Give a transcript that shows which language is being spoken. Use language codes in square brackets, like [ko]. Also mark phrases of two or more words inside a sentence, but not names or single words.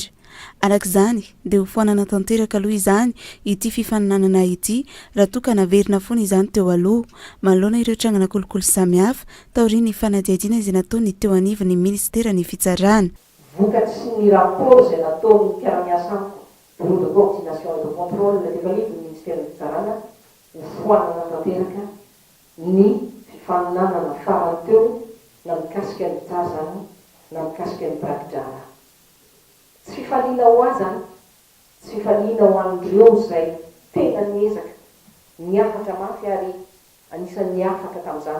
[mg] Arak'izany dia ho foanana tanteraka aloha izany ity fifaninanana ity raha toa ka naverina foana izany teo aloha manoloana ireo trangana kolokolo samihafa taorian'ny fanadihadiana izay nataony teo anivon'ny ministeran'ny fitsarana. Vokatsy ny rapport izay nataon'ny mpiara-miasa [fr] bureau de coordination et de contrôle [mg] efa anivon'ny ministère ny fitsarana ho foanana tanteraka ny fifaninanana farany teo na mikasika ny mpitsara zany na mikasika ny prakitsara. Tsy fifaliana ho azany, tsy fifaliana ho an'ireo izay tena niezaka, niafaka mafy ary anisan'ny niafaka tamin'izany.